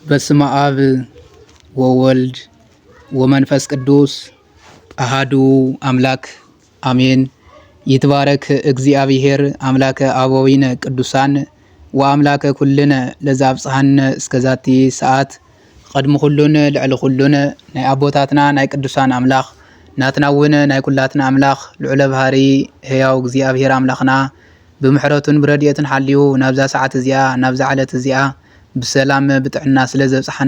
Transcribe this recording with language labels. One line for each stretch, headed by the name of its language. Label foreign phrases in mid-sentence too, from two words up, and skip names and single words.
Geez: በስመ አብ ወወልድ ወመንፈስ ቅዱስ አሃዱ አምላክ አሜን። ይትባረክ እግዚአብሔር አምላከ አበዊነ ቅዱሳን ወአምላከ ኩልነ ለዛብጽሐነ እስከዛቲ ሰዓት
Tigrinya: ቀድሚ ኩሉን ልዕሊ ኩሉን ናይ አቦታትና ናይ ቅዱሳን አምላኽ ናትናውን ናይ ኩላትና አምላኽ ልዑለ ባህሪ ሕያው እግዚአብሔር አምላኽና ብምሕረቱን ብረድኤቱን ሓልዩ ናብዛ ሰዓት እዚኣ ናብዛ ዓለት እዚኣ ብሰላም ብጥዕና ስለ ዘብጽሐና